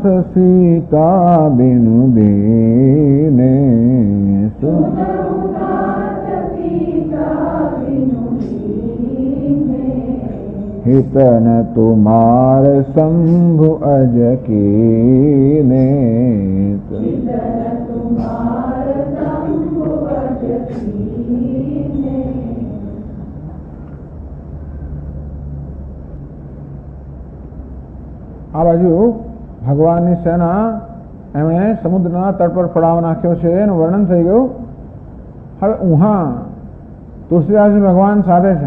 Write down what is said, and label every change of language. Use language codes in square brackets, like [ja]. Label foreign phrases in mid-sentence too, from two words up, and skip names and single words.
[awa] सीता बिनु दीने, सुनहु नाथ सीता बिनु दीने हितन तुमार शंभु अज कीने, हितन तुमार शंभु अज कीने। [gu] આ બાજુ ભગવાનની સેના એમણે સમુદ્રના તટ પર ફડાવ નાખ્યો છે એનું વર્ણન થઈ ગયું. હવે ઉહા તુલસીદાસજી ભગવાન સાથે છે.